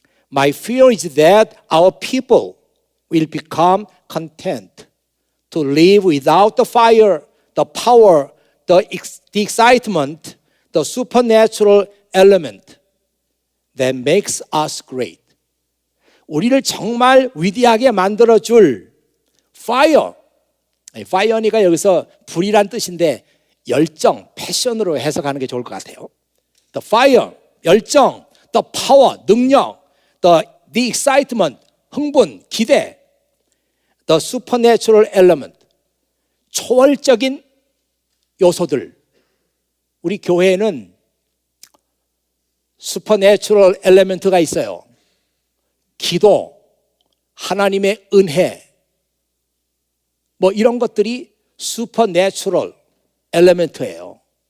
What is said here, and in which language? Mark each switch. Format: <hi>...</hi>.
<en>My fear is that our people will become content to live without the fire, the power, the excitement, the supernatural element that makes us great.</en> <ko>우리를 정말 위대하게 만들어줄 fire, fire니까 여기서 불이란 뜻인데 열정, 패션으로 해석하는 게 좋을 것 같아요.</ko> <en>The fire, 열정, the power, 능력, the excitement, 흥분, 기대, the supernatural element,</en> <ko>초월적인 요소들. 우리 교회에는</ko> <en>supernatural element</en> <ko>가 있어요. 기도, 하나님의 은혜, 뭐 이런 것들이</ko> <en>supernatural element</en> <ko>예요.</ko>